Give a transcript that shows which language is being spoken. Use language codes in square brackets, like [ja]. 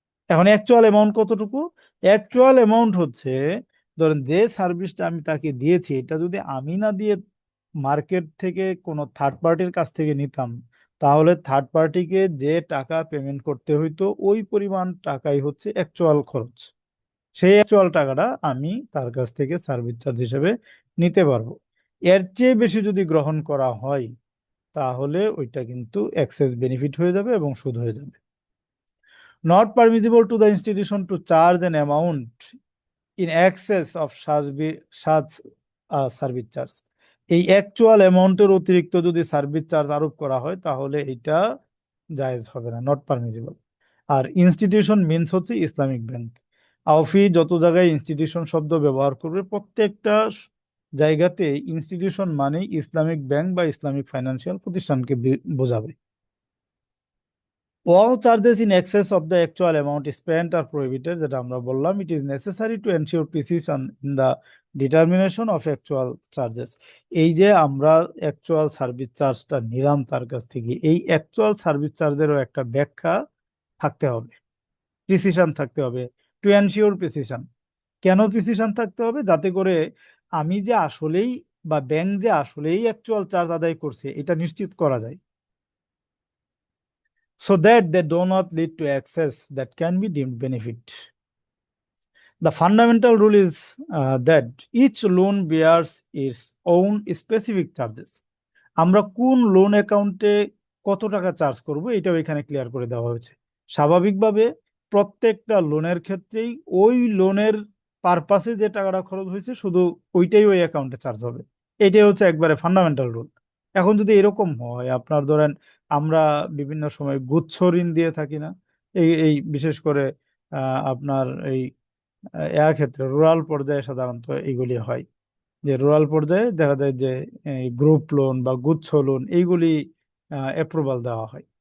[bn] এখন actual amount কতটুকু? Actual amount হচ্ছে, ধরেন যে সার্ভিসটা আমি তাকে দিয়েছি এটা যদি আমি না দিয়ে মার্কেট থেকে কোনো থার্ড পার্টির কাছ থেকে নিতাম, তাহলে থার্ড পার্টিকে যে টাকা পেমেন্ট করতে হইতো ওই পরিমাণ টাকাই হচ্ছে অ্যাকচুয়াল খরচ। সেই অ্যাকচুয়াল টাকাটা আমি তার কাছ থেকে সার্ভিস চার্জ হিসেবে নিতে পারবো। এর চেয়ে বেশি যদি গ্রহণ করা হয় তাহলে ওইটা কিন্তু এক্সেস বেনিফিট হয়ে যাবে এবং সুদ হয়ে যাবে। [en] Not permissible to the institution to charge an amount in excess of such service charge. [bn] এই অ্যাকচুয়াল অ্যামাউন্টের অতিরিক্ত যদি সার্ভিস চার্জ আরোপ করা হয় তাহলে এটা জায়েজ হবে না, [en] Not permissible. [bn] আর institution means হচ্ছে ইসলামিক ব্যাংক। আওফি যত জায়গায় ইনস্টিটিউশন শব্দ ব্যবহার করবে প্রত্যেকটা জায়গাতে ইনস্টিটিউশন মানে ইসলামিক ব্যাংক বা ইসলামিক ফাইন্যান্সিয়াল প্রতিষ্ঠানকে বোঝাবে। [en] All charges in excess of the actual amount spent are prohibited, [bn] যেটা আমরা বললাম। [en] It is necessary to ensure precision in the determination of actual charges. [bn] এই যে আমরা অ্যাকচুয়াল সার্ভিস চার্জটা নিলাম তার কাছ থেকে, এই অ্যাকচুয়াল সার্ভিস চার্জেরও একটা ব্যাখ্যা থাকতে হবে, প্রিসিশন থাকতে হবে। [en] to ensure precision, [bn] কেন প্রিসিশন থাকতে হবে? যাতে করে আমি যে আসলেই বা ব্যাংক যে আসলেই অ্যাকচুয়াল চার্জ আদায় করছে এটা নিশ্চিত করা যায়, [en] so that they do not lead to excess that can be deemed benefit. The fundamental rule is that each loan bears its own specific charges. [bn] আমরা কোন লোন অ্যাকাউন্টে কত টাকা চার্জ করব এটাও এখানে ক্লিয়ার করে দেওয়া হয়েছে। স্বাভাবিকভাবে প্রত্যেকটা লোনের ক্ষেত্রেই ওই লোনের পারপাসে যে টাকাটা খরচ হয়েছে শুধু ওইটাই ওই অ্যাকাউন্টে চার্জ হবে। এটাই হচ্ছে একবারে ফান্ডামেন্টাল রুল। এখন যদি এরকম হয়, আপনার ধরেন আমরা বিভিন্ন সময় গুচ্ছ ঋণ দিয়ে থাকি না, এই এই বিশেষ করে আপনার এই ক্ষেত্রে রুরাল পর্যায়ে সাধারণত এইগুলি হয়, যে রুরাল পর্যায়ে দেখা যায় যে গ্রুপ লোন বা গুচ্ছ লোন এইগুলি অ্যাপ্রুভাল দেওয়া হয়।